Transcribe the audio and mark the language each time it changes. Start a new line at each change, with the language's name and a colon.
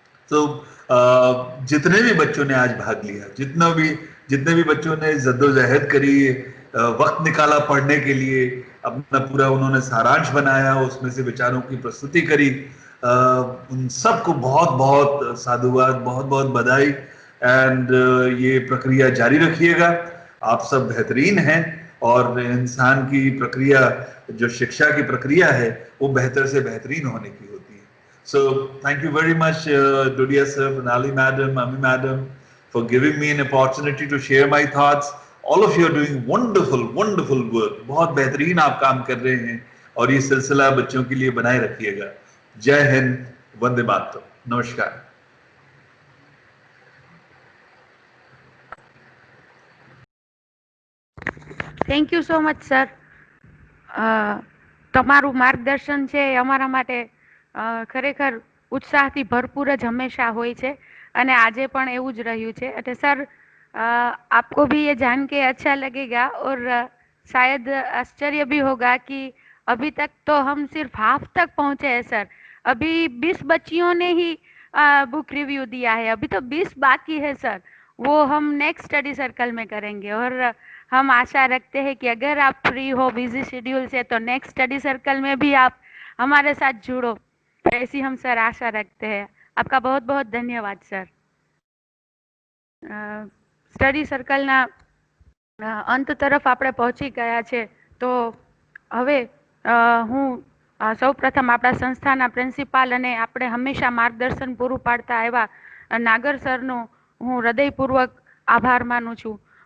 Hindi: तो जितने भी बच्चों ने आज भाग लिया, जितने भी बच्चों ने जद्दोजहद करी, वक्त निकाला पढ़ने के लिए, अपना पूरा उन्होंने सारांश बनाया, उसमें से विचारों की प्रस्तुति करी, उन सबको बहुत बहुत साधुवाद, बहुत बहुत बधाई। एंड ये प्रक्रिया जारी रखिएगा। आप सब बेहतरीन हैं और इंसान की प्रक्रिया, जो शिक्षा की प्रक्रिया है, वो बेहतर से बेहतरीन होने की होती है।
English: So thank you very much, Dodia sir, Pranali madam, Ami madam, for giving me an opportunity to share my thoughts. All of you are doing wonderful work.
Hindi: बहुत बेहतरीन आप काम कर रहे हैं और ये सिलसिला बच्चों के लिए बनाए रखिएगा। जय हिंद, वंदे मातरम, नमस्कार।
English: Thank you so much sir.
Gujarati: તમારું માર્ગદર્શન છે એ અમારા માટે ખરેખર ઉત્સાહથી ભરપૂર જ હંમેશા હોય છે અને આજે પણ એવું જ રહ્યું છે. એટલે સર
Hindi: आपको भी ये जान के अच्छा लगेगा और शायद आश्चर्य भी होगा कि अभी तक तो हम सिर्फ हाफ तक पहुंचे हैं सर. अभी 20 बच्चियों ने ही बुक रिव्यू दिया है, अभी तो 20 बाकी है सर. वो हम नेक्स्ट स्टडी सर्कल में करेंगे और हम आशा रखते हैं कि अगर आप फ्री हो, बिजी शेड्यूल से, तो नेक्स्ट स्टडी सर्कल में भी आप हमारे साथ जुड़ो, ऐसी हम सर आशा रखते हैं. आपका बहुत बहुत धन्यवाद सर.
Gujarati: સ્ટડી સર્કલના અંત તરફ આપણે પહોંચી ગયા છે. તો હવે હું સૌપ્રથમ આપણા સંસ્થાના પ્રિન્સિપાલ અને આપણે હંમેશા માર્ગદર્શન પૂરું પાડતા આવ્યા નાગર સરનો હું હૃદયપૂર્વક આભાર માનું છું.